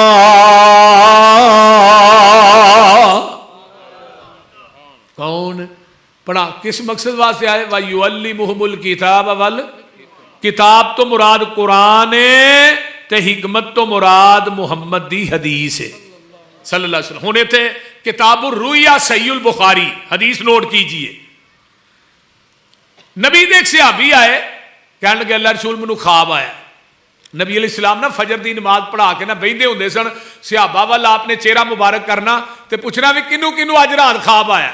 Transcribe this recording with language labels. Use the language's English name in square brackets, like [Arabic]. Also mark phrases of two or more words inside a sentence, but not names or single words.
[Punjabi] ਕੌਣ ਪੜ੍ਹਾ? ਕਿਸ ਮਕਸਦ ਵਾਸਤੇ ਆਏ? [Arabic] ويعلمهم الكتاب وال, [Punjabi] ਕਿਤਾਬ ਤੋਂ ਮੁਰਾਦ ਕੁਰਾਨ ਹੈ ਤੇ ਹਿਕਮਤ ਤੋਂ ਮੁਰਾਦ ਮੁਹੰਮਦ ਦੀ ਹਦੀਸ ਹੈ [Arabic] صلى الله عليه وسلم. [Punjabi] ਹੁਣ ਇੱਥੇ ਕਿਤਾਬੁਰ ਰੁਯਾ ਸਹੀਹੁਲ ਬੁਖ਼ਾਰੀ ਹਦੀਸ ਨੋਟ ਕੀਜੀਏ। ਨਬੀ ਦੇ ਇਕ ਸਹਾਬੀ ਆਏ, ਕਹਿਣ ਲੱਗੇ ਅੱਲਾਹ ਰਸੂਲ ਮੈਨੂੰ ਖ਼ਵਾਬ ਆਇਆ। ਨਬੀ ਅਲੈਹਿੱਸਲਾਮ ਨਾ ਫ਼ਜਰ ਦੀ ਨਮਾਜ਼ ਪੜ੍ਹਾ ਕੇ ਨਾ ਬਹਿੰਦੇ ਹੁੰਦੇ ਸਨ, ਸਹਾਬਾ ਵੱਲ ਆਪਣੇ ਚਿਹਰਾ ਮੁਬਾਰਕ ਕਰਨਾ ਤੇ ਪੁੱਛਣਾ ਭੀ ਕਿਨੂੰ ਕਿਨੂੰ ਅੱਜ ਰਾਤ ਖ਼ਵਾਬ ਆਇਆ।